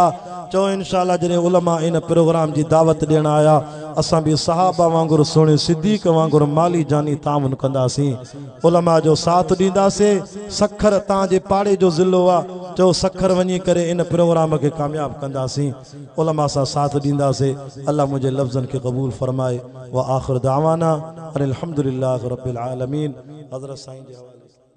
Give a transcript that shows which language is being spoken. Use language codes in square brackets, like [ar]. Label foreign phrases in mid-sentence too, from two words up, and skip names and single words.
[sd] चओ इंशाअल्लाह जॾहिं उलमा इन प्रोग्राम जी दावत ॾियण आया, असां बि सहाबा वांगुरु सुहिणे सिद्दीक़ वांगुरु माली जानी ताउन कंदासीं, उलमा जो साथ ॾींदासीं। सखर तव्हांजे पाड़े जो ज़िलो आहे, चओ सखर वञी करे इन प्रोग्राम खे कामयाब कंदासीं, उलमा सां साथ ॾींदासीं। अल्लाह मुंहिंजे लफ़्ज़नि खे क़बूल फरमाए। [ar] وآخر دعوانا أن الحمد لله رب العالمين. [sd] हज़रत साईं जे हवाले